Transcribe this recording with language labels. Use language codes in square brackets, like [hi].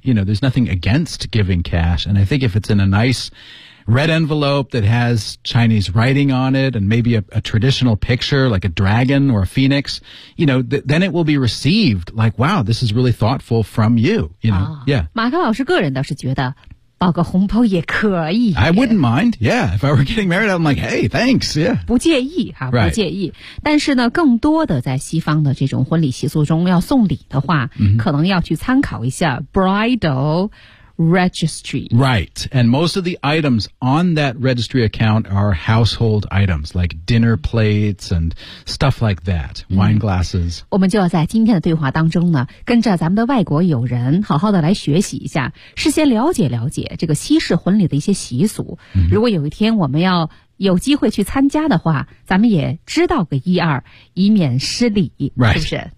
[en] You know, there's nothing against giving cash. And I think if it's in a nice red envelope that has Chinese writing on it and maybe a traditional picture like a dragon or a phoenix, you know, then it will be received like, wow, this is really thoughtful from you, you know,、yeah. [zh] 马克老师个人倒是觉得包个红包也可以。 [en] I wouldn't mind, yeah. If I were getting married, I'm like, hey, thanks, yeah. [zh] 不介意哈、 right. 不介意。但是呢更多的在西方的这种婚礼习俗中要送礼的话、 mm-hmm. 可能要去参考一下 bridal,registry. Right. [en] And most of the items on that registry account are household items, like dinner plates and stuff like that, wine glasses. [zh] 我们就要在今天的对话当中呢，跟着咱们的外国友人好好的来学习一下，事先了解了解这个西式婚礼的一些习俗。如果有一天我们要有机会去参加的话，咱们也知道个一二，以免失礼、 right. 是不是？